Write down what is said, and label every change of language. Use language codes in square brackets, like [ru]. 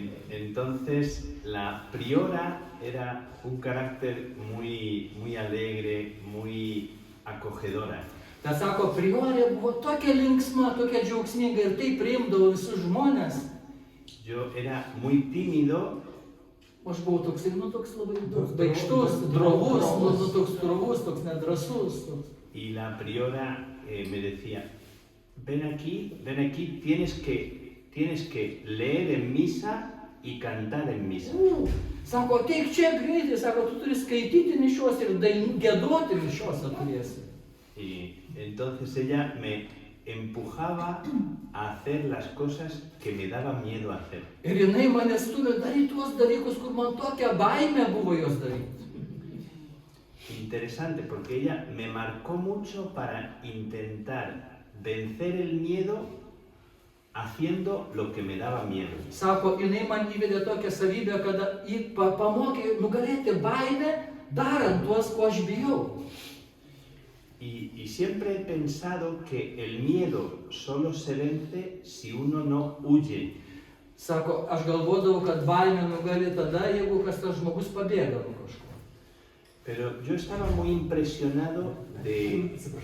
[es] Entonces, la priora era un carácter muy alegre, muy acogedora. [lt] Tai sako, priorė buvo tokia linksma, tokia džiaugsminga ir taip priimdavo visus žmonės. [es] Yo era muy tímido. [lt] Aš buvau toks labai baikštus, drovus, toks nedrąsus. [es] Y la priora me decía, ven aquí, tienes que leer en misa y cantar en misa. [lt] Sako, ateik čia greitai, sako, tu turi skaityti mišios ir giedoti mišiose turėsi. [es] Y entonces ella me empujaba a hacer las cosas que me daba miedo hacer. [lt] Ir jinai mane stumė daryti tuos dalykus, kur man tokia baimė buvo jos daryti. [es] Interesante, porque ella me marcó mucho para intentar vencer el miedo haciendo lo que me daba miedo. [lt] Sako, jinai man įvedė tokią savybę, kada pamokė nugalėti baimę, darant tuos, ko aš bijau. [es] Y siempre he pensado que el miedo solo se vence si uno no huye. [lt] Sako, aš galvodavau, kad baimė nugali tada, jeigu kas tas žmogus pabėga nuo kažko. [es] Pero yo estaba muy impresionado de...